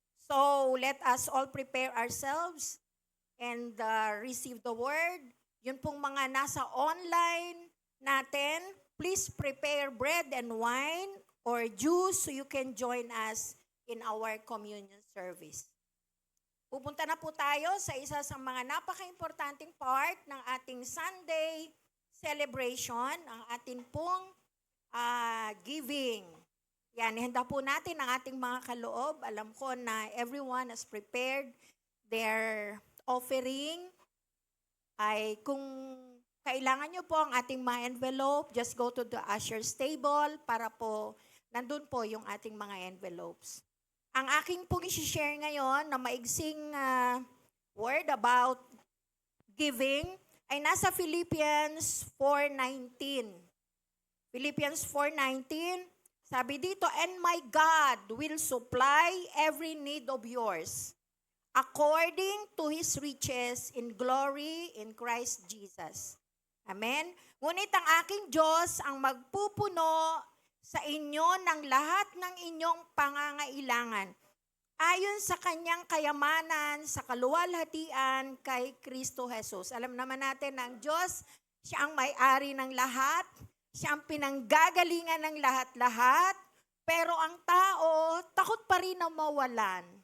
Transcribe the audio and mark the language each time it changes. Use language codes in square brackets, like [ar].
[en] So, let us all prepare ourselves and receive the word. Yun pong mga nasa online natin, please prepare bread and wine or juice so you can join us in our communion service. [tl] Pupunta na po tayo sa isa sa mga napaka-importanting part ng ating Sunday celebration, ang ating pong giving. Yan, ihanda po natin ang ating mga kaloob. Alam ko na [en] everyone has prepared their offering. [tl] Ay kung kailangan nyo po ang ating mga envelope, [en] just go to the usher's table [tl] para po nandun po yung ating mga envelopes. Ang aking pong isi-share ngayon na maigsing word about giving ay nasa Philippians 4:19. [en] Philippians 4:19, [tl] sabi dito, [en] "And my God will supply every need of yours according to His riches in glory in Christ Jesus." Amen? [tl] Ngunit ang aking Diyos ang magpupuno sa inyo ng lahat ng inyong pangangailangan ayon sa kanyang kayamanan sa kaluwalhatian kay Kristo Jesus. Alam naman natin na ang Diyos, siya ang may-ari ng lahat, siya ang pinanggagalingan ng lahat-lahat, pero ang tao, takot pa rin na mawalan.